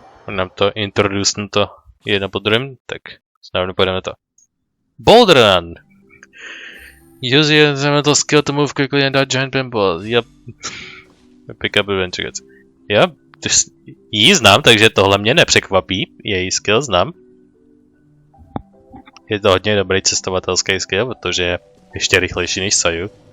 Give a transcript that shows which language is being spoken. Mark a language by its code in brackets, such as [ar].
[cs] Nám to [en] introduce [cs] to jedno po druhém, tak znovu půjdeme na to. [en] Boulder Run. Use your elemental skill to move quickly and dodge giant pinballs. Yep. Pick up adventure. Yep. [cs] Jí znám, takže tohle mě nepřekvapí. Její skill znám. Je to hodně dobrý cestovatelský skill, protože je ještě rychlejší než Sayu.